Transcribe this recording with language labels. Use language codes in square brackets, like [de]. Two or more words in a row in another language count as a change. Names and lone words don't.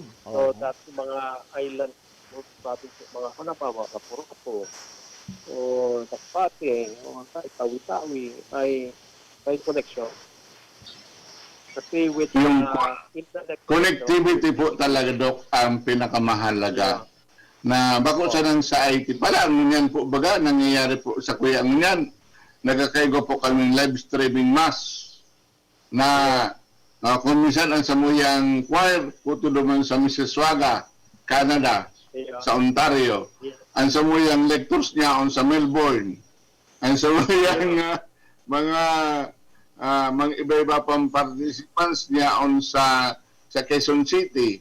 [en] So that [tl] yung mga island province, mga halimbawa sa Puroko, o Takpate, o kahit Tawi-Tawi, ay may connection. Kasi with Yung [en] internet [tl] connectivity po talaga, Doc, ang pinakamahalaga. [bik] Na bako sa nang sa IT pala, ngunyan po baga, nangyayari po sa kuya ngunyan, nagkakaigo po kaming [en] live streaming mass [bik] na kung minsan ang samuyang choir, puto naman sa Mississauga, Canada, sa Ontario. Ang samuyang lectures niya on sa Melbourne. Ang samuyang mga iba-iba pang participants niya on sa Quezon City.